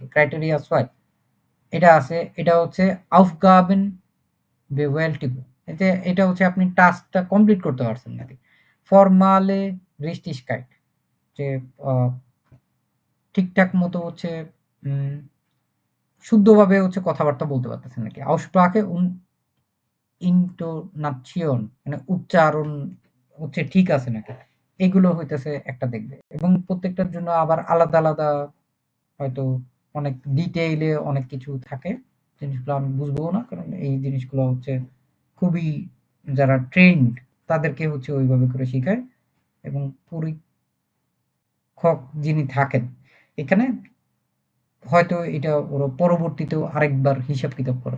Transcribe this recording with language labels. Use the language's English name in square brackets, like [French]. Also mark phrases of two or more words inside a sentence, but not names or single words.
[Bangla] ক্রাইটেরিয়া ৬ এটা আছে, এটা হচ্ছে Aufgabenbewältigung এটা হচ্ছে আপনি টাস্কটা কমপ্লিট করতে পারছেন নাকি? [German] Formale Richtigkeit [Bangla] যে আ ঠিকঠাক মতো হচ্ছে উম শুদ্ধভাবে হচ্ছে কথাবার্তা বলতে পারতেছেন নাকি? [German] Aussprache und Intonation [Bangla] মানে উচ্চারণ হচ্ছে ঠিক আছে নাকি? এগুলো হইতেছে একটা দেখবে এবং প্রত্যেকটার জন্য আবার আলাদা হয়তো অনেক ডিটেইলে অনেক কিছু থাকে। জিনিসগুলো আমি বুঝবও না। কারণ এই জিনিসগুলো হচ্ছে খুবই যারা ট্রেইনড তাদেরকে হচ্ছে ওইভাবে করে শিখায় এবং পরীক্ষক যিনি থাকেন এখানে হয়তো এটা ওরা পরবর্তীতেও আরেকবার হিসাব-কিতাব করে।